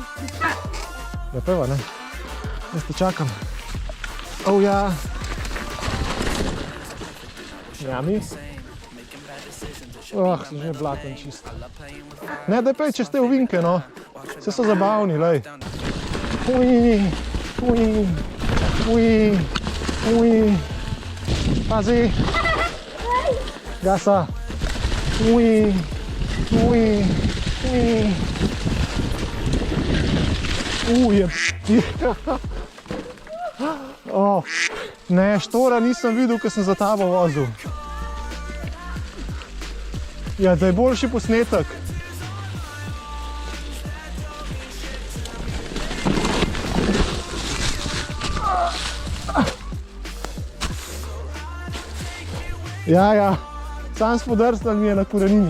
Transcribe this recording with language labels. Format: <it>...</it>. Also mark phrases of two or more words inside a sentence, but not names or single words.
<sl>Ja, prva, ne? Jaz te čakam. Oh, ja. Ja, mi? Sem že blaten čist. Ne, daj pej čez te ovinke, no. Vse so zabavni, lej. Uj, uj, uj, uj. Pazi. Gasa. Uj, uj, uj. Oh, ne, štora nisem videl, ko sem za tabo vozil. Ja, da je boljši posnetek. Ja, sam spodrsnal mi je na korenini.</sl>